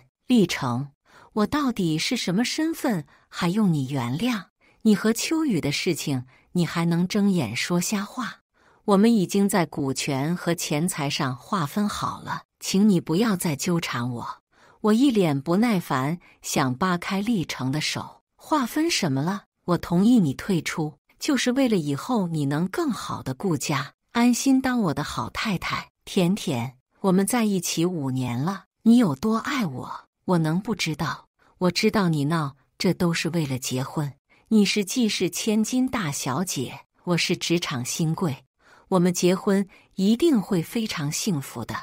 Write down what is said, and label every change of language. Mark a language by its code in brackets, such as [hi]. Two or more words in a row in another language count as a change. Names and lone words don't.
[zh] 立成，我到底是什麼身份，還用你原諒？你和秋雨的事情，你還能睜眼說瞎話？我們已經在股權和錢財上劃分好了，請你不要再糾纏我。我一臉不耐煩，想扒開立成的手。劃分什麼了？我同意你退出，就是為了以後你能更好的顧家，安心當我的好太太。甜甜，我們在一起5年了，你有多愛我？我能不知道？我知道你鬧，這都是為了結婚。你是季氏千金大小姐，我是職場新貴，我們結婚一定會非常幸福的。